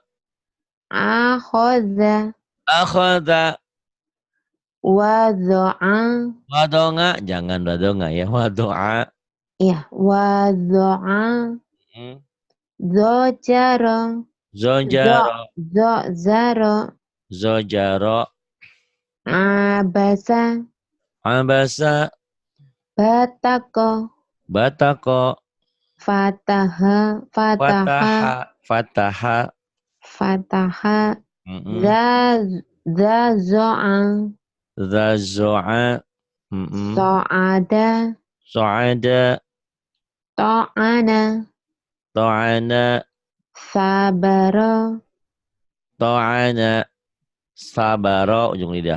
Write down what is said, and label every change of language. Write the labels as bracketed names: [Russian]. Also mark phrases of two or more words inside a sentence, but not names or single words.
[Arabic] Akhoda. Akhoda. Wado'a. [Indonesian] Wadonga. Jangan wadonga ya. Wado'a. [Arabic] Ya. وضع. زجر. Zojaro. Zoro. Zojaro. Abasa. Abasa. Batako. Batako. فتح. فتح. Fataha. Fataha. Zazo'a. Zazo'a. So'ada. So'ada. To'ana. To'ana. Sabaro. طعن. صبر. [Indonesian] Ujung lidah.